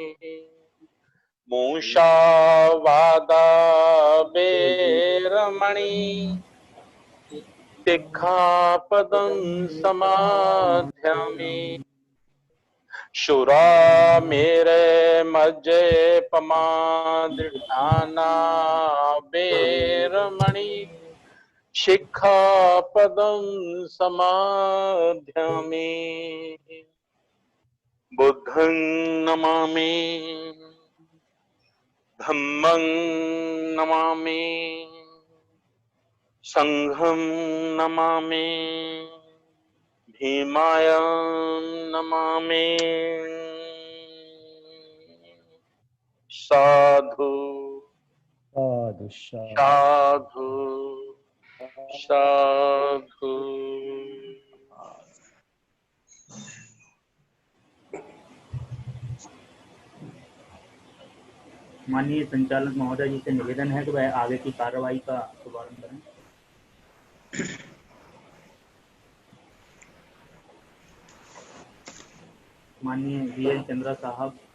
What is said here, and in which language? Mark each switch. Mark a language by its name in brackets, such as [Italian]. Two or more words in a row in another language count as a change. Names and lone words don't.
[Pali] मूषावादा वेरमणि शिक्षापदं समादयामि। शुरा मेरे मज्जे पमादिठाना वेरमणि शिक्षापदं समादयामि। बुद्धं नमामि, धम्मं नमामि, संघं नमामि, भीमायं नमामि। साधु साधु साधु साधु। [Hindi] माननीय संचालक महोदय जी से निवेदन है कि वह आगे की कार्रवाई का शुभारंभ करें। माननीय वीएल चंद्रा साहब।